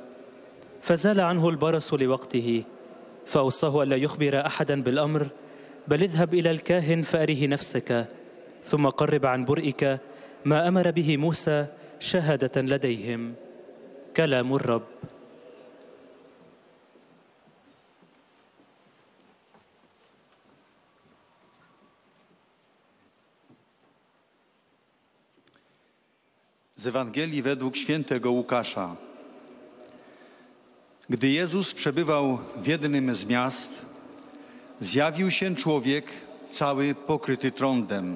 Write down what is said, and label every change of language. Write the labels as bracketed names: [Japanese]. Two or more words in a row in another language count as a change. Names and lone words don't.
[Arabic] فزال عنه البرص لوقته، فأوصاه ألا يخبر أحدا بالأمر، بل اذهب إلى الكاهن فأره نفسك، ثم قرب عن برئك ما أمر به موسى شهادة لديهم. كلام الرب. [Polish] Z Ewangelii według świętego Łukasza. Gdy Jezus przebywał w jednym z miast, zjawił się człowiek cały pokryty trądem.